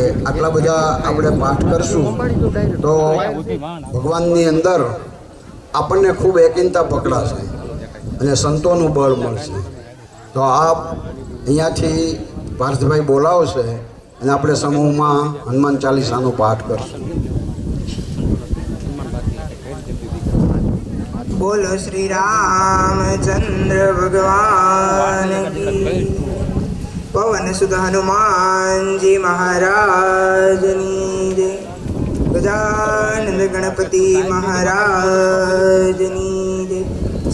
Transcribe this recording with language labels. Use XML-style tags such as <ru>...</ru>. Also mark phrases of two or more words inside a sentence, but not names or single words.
<gu>આટલા બધા આપણે પાઠ કરશું તો ભગવાનની અંદર આપણને ખૂબ એકીનતા પકડાશે અને સંતોનું બળ મળશે। તો આપ અહીંયાથી પાર્થભાઈ બોલાવશે અને આપણે સમૂહમાં હનુમાન ચાલીસાનો પાઠ કરશું।</gu> <hi>बोलो श्री रामचंद्र भगवान की।</hi> <gu>પવન સુત હનુમાન જી મહારાજ ની જય। ગજાનન ગણપતિ મહારાજ ની જય।</gu>